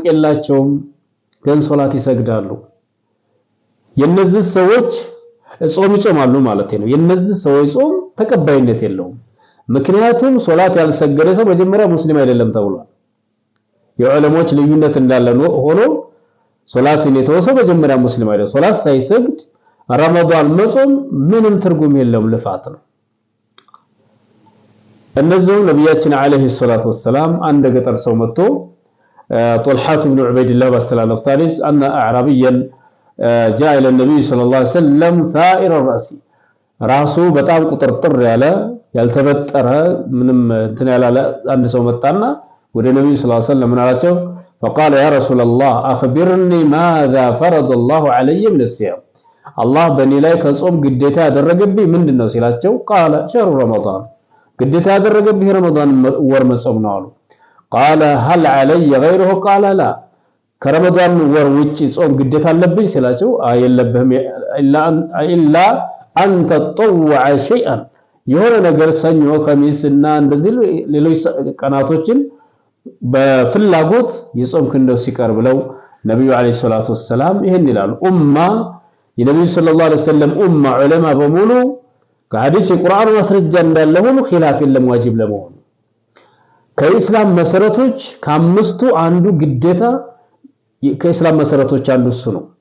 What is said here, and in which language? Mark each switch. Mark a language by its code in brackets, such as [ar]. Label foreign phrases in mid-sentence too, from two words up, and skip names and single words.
[am] የላቸውም፣ ግን ሶላት ይሰግዳሉ። የነዚህ ሰዎች ጾም ይጾማሉ ማለት ነው። የነዚህ ሰዎች ጾም ተቀባይነት የለውም። ምክንያቱም ሶላት ያልሰገደ ሰው መጀመሪያ ሙስሊም አይደለም ተብሏል። የዑለሞች ልዩነት እንዳለ ሆኖ ሶላትን የተወሰው መጀመሪያ ሙስሊም አይደለም። ሶላት ሳይሰግድ ረመዳን መጾም ምንም ትርጉም የለውም፣ ልፋት ነው። እነዚህም ነብያችን [ar] عليه الصلاة والسلام [am] አንድ ገጠር ሰው መጥቶ ጦልሐት ኢብኑ ዑበይድላህ ባስተላለፈው ታሪክ [ar] أن أعرابيا جاء إلى النبي صلى الله عليه وسلم ثائر الرأس [am] ራሱ በጣም ቁጥርጥር ያለ ያልተበጠረ ምንም እንትን ያላለ አንድ ሰው መጣና ወደ ነብዩ [ar] صلى الله عليه وسلم [am] ምን አላቸው? [ar] فقال يا رسول الله أخبرني ماذا فرض الله علي من الصيام [am] አላህ በእኔ ላይ ከጾም ግዴታ ያደረገብኝ ምንድነው ሲላቸው [ar] قال شهر رمضان [am] ግዴታ ያደረገብኝ ረመዳን ወር መጾም ነው አሉ። [ar] قال هل علي غيره قال لا [am] ከረመዳን ወር ውጪ ጾም ግዴታ አለብኝ ሲላቸው የለብህም [ar] إلا أن تطوع شيئا [am] የሆነ ነገር ሰኞ ኸሚስና እንደዚህ ሌሎች ቀናቶችን በፍላጎት የጾምክ እንደው ሲቀር ብለው ነብዩ [ar] عليه الصلاة والسلام [am] ይሄን ይላሉ። ኡማ የነብዩ [ar] صلى الله عليه وسلم [am] ኡማ ዑለማ በሙሉ ከሐዲስ የቁርአን ማስረጃ እንዳለ ሁሉ ኺላፍ የለም ዋጅብ ለመሆኑ። ከኢስላም መሰረቶች ከአምስቱ አንዱ ግዴታ ከኢስላም መሰረቶች አንዱ እሱ ነው።